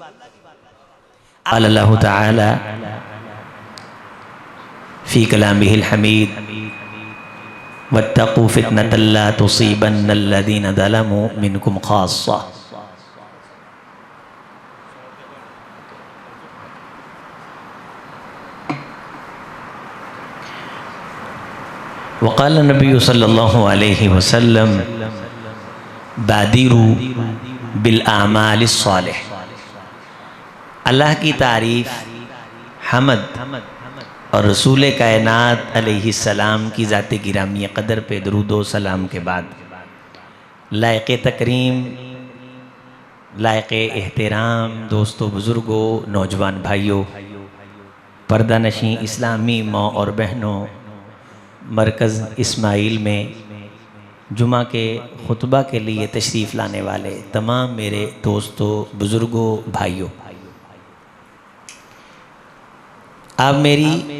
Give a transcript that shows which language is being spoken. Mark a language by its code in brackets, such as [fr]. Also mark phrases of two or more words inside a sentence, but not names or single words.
[ar] الله تعالى في كلامه الحميد واتقوا فتنة لا تصيبن الذين ظلموا منكم خاصة. وقال النبي صلى الله عليه وسلم بادروا بالأعمال الصالحة. [ur] اللہ کی تعریف، حمد اور رسول کائنات علیہ السلام کی ذات گرامی قدر پہ درود و سلام کے بعد لائق تکریم، لائق احترام دوستوں، بزرگوں، نوجوان بھائیوں، پردہ نشیں اسلامی ماں اور بہنوں، مرکز اسماعیل میں جمعہ کے خطبہ کے لیے تشریف لانے والے تمام میرے دوستوں، بزرگوں، بھائیوں، آپ میری